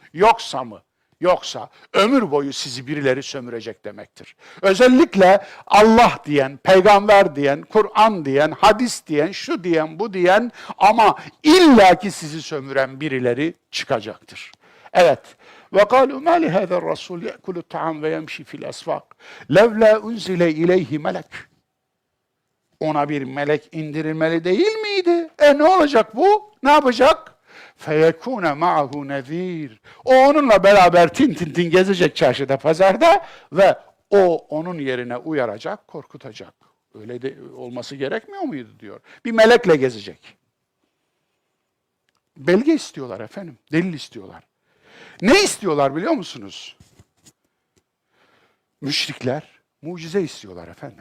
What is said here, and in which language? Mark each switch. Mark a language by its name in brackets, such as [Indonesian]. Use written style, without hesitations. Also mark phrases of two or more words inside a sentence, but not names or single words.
[Turkish] Yoksa mı? Yoksa ömür boyu sizi birileri sömürecek demektir. Özellikle Allah diyen, peygamber diyen, Kur'an diyen, hadis diyen, şu diyen, bu diyen ama illaki sizi sömüren birileri çıkacaktır. Evet. [Arabic] وَقَالُوا مَا لِهَذَا الرَّسُولِ يَأْكُلُ الطَّعَامَ وَيَمْشِي فِي الْأَسْوَاقِ لَوْلَا اُنْزِلَ اِلَيْهِ مَلَكٍ. [Turkish] Ona bir melek indirilmeli değil miydi? Ne olacak bu? Ne yapacak? [Arabic] فَيَكُونَ مَعَهُ نَذ۪يرٌ. [Turkish] O onunla beraber tin tin tin gezecek çarşıda, pazarda ve o onun yerine uyaracak, korkutacak. Öyle de olması gerekmiyor muydu diyor. Bir melekle gezecek. Belge istiyorlar efendim, delil istiyorlar. Ne istiyorlar biliyor musunuz? Müşrikler mucize istiyorlar efendim.